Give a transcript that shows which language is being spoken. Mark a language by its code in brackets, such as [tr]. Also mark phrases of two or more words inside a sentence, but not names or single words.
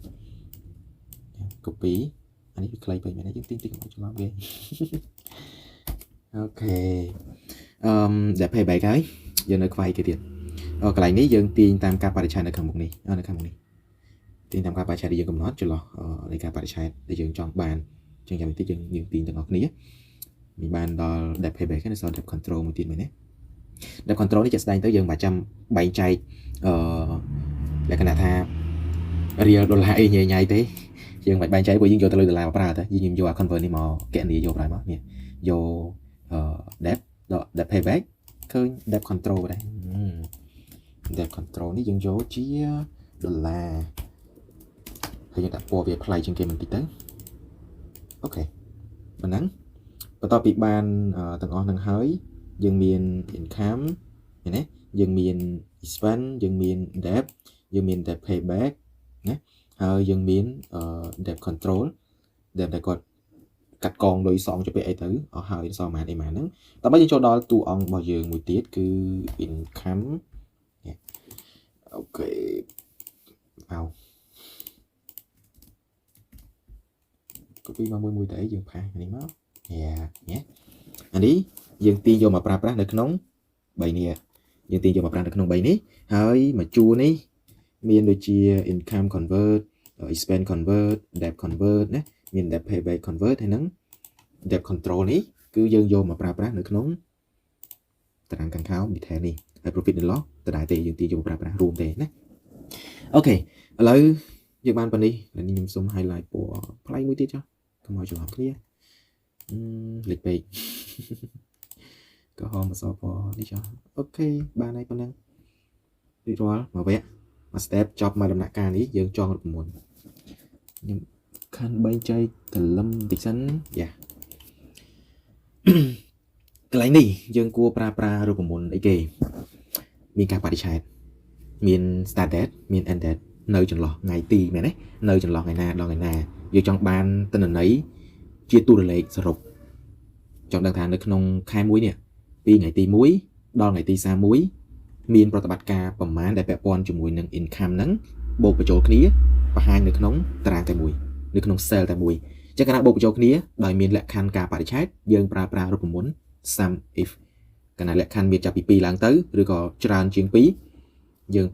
[km] copy អានេះវាខ្លីពេកមែនទេយើងតិចកុំឲ្យច្រឡំវាអូខេដែល payback ហើយយើងនៅខ្វាយគេទៀតកន្លែងនេះយើងទាញតាម ការបរិច្ឆេទនៅខាងមុខនេះនៅខាងមុខនេះទាញតាមការបរិច្ឆេទដែលយើងកំណត់ចន្លោះនៃការបរិច្ឆេទដែលយើងចង់បានអញ្ចឹងយ៉ាងតិចយើងទាញទាំងអស់គ្នាមានបានដល់ [en] depth payback [km] ហើយនៅសល់ [en] depth control [km] មួយទៀតមែនទេ [en] depth control [km] នេះជាក់ស្ដែងទៅយើងមិនចាំបែងចែកលក្ខណៈថា real ដុល្លារអីញ៉ៃទេយើងមិនបែងចែកព្រោះយើងយកទៅលើដុល្លារមកប្រើទៅយើងយកអា convert នេះមកកណនីយកប្រើមកនេះយក [en] depth payback [km] ឃើញ [en] depth control [km] ដែរ [en] depth control [km] នេះយើងយកជាដុល្លារហើយយើងដាក់ពណ៌វាប្លែកជាងគេ បន្តិចទៅអូខេប៉ុណ្ណឹងបន្ទាប់ពីបានទាំងអស់នឹងហើយយើងមាន income ឃើញទេយើងមាន expense យើងមាន debt យើងមាន [en] debt payback [km] ណាហើយយើងមាន [en] debt control debt [km] ដែលគាត់កាត់កងលុយសងទៅពេលអីទៅអស់ហើយសងប៉ុន្មានអីប៉ុន្មានហ្នឹងតើបើយើងចូលដល់តួអង្គរបស់យើងមួយទៀតគឺ income អូខេអោ copy មកមួយទៅអីយើងផាសនេះមកយ៉ាអានេះយើងទាញយកមកប្រើប្រាស់នៅក្នុង3នេះយើងទាញយកមកប្រើនៅក្នុង3នេះហើយមកជួរនេះមានដូចជា [en] income convert expense convert debt convert [km] ណាមាន [en] debt payback convert [km] ហើយនឹង [en] debt control [km] នេះគឺយើងយកមកប្រើប្រាស់នៅក្នុងតារាង ខាងក្រោម detail នេះហើយ [en] profit and loss [km] ដដែលទេយើងទាញយកមកប្រើប្រាស់រួមទេណាអូខេឥឡូវយើងបានប៉ុណ្នេះហើយខ្ញុំសូម highlight ពណ៌ផ្លែមួយទៀតចុះកុំឲ្យច្រឡំគ្នាលេខពេកក៏ហមអក្សរពណ៌នេះចុះអូខេបានហើយប៉ុណ្ណឹងរួចរាល់មកវគ្គមក step ចប់មកដំណាក់កាលនេះយើងចងរូបមន្តខ្ញុំខានបែងចែកកលឹមបន្តិចសិនយ៉ា កន្លែងនេះយើងគួរប្រើប្រាស់រូបមន្តអីគេមានការបរិច្ឆេទមាន [en] start date [km] មាន [en] end date [km] នៅចន្លោះថ្ងៃទីមែនទេនៅចន្លោះថ្ងៃណាដល់ថ្ងៃណាយើងចង់បានទិន្នន័យជាតួលេខសរុបចង់ដឹងថានៅក្នុងខែមួយនេះពីថ្ងៃទី1ដល់ថ្ងៃទី31មានប្រតិបត្តិការប្រមាណដែលពាក់ព័ន្ធជាមួយ នឹង income ហ្នឹងបូកបញ្ចូលគ្នាបង្ហាញនៅក្នុងតារាងតែមួយនៅក្នុង cell តែមួយអញ្ចឹងកាលណាបូកបញ្ចូលគ្នាដោយមានលក្ខខណ្ឌការបរិច្ឆេទយើងប្រើប្រាស់រូបមន្ត [en] sum if [km] កាលណាលក្ខខណ្ឌមានចាប់ពី2ឡើងទៅឬក៏ច្រើនជាង2យើង